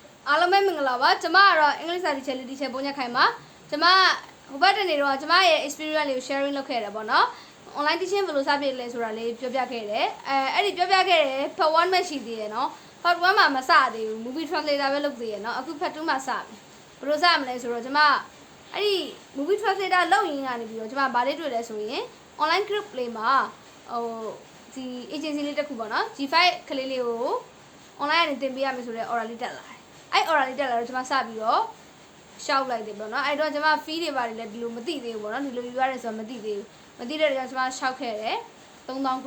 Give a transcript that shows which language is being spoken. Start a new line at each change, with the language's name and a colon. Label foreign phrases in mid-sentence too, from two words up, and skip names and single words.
Burmese: အားလုံးပဲမင်္ဂလာပါကျွန်မကတော့အင်္ဂလိပ်စာတီချာလေးတီချာပုံညက်ခိုင်ပါကျွန်မဟိုဘက်တနေ့တော့ကျွန်မရဲ့ experience လေးကို sharing လုပ်ခဲ့ရတယ်ပေါ့နော်
English: online teaching
Burmese: ဘယ်လိုစဖြစ်လဲဆိုတာလေးပြောပြ ခဲ့တယ်အဲ့ဒီပြောပြခဲ့တယ် part 1 မှရှိသေးတယ်နော် part 1မှာမစသေးဘူး
English: movie translator
Burmese: ပဲလုပ်သေးရနော်အခု part 2မှာစပြီဘယ်လိုစမလဲဆိုတော့ကျွန်မအဲ့ဒီ
English: movie translator
Burmese: လုပ်ရင်းကနေပြီးတော့ကျွန်မဘာလေးတွေ့လဲဆိုရင်
English: online group
Burmese: လေးမှာဟိုဒီ agency လေးတစ်ခုပေါ့နော် G5 ကလေးလေးကို online ကနေတင်ပေးရမယ်ဆိုတော့ order လေးတက်လာတယ်အဲ့ order လေးတက်လာတော့ကျွန်မစပြီးတော့ရှောက်လိုက်တယ်ပေါ့နော်အဲ့တော့ကျွန်မ fee တွေပါတယ်လည်းဒီလိုမသိသေးဘူးပေါ့နော်ဒီလိုယူရတယ်ဆိုတော့မသိသေးဘူးမသိတဲ့အတွက်ကျွန်မရှောက်ခဲ့တယ်3000ခွ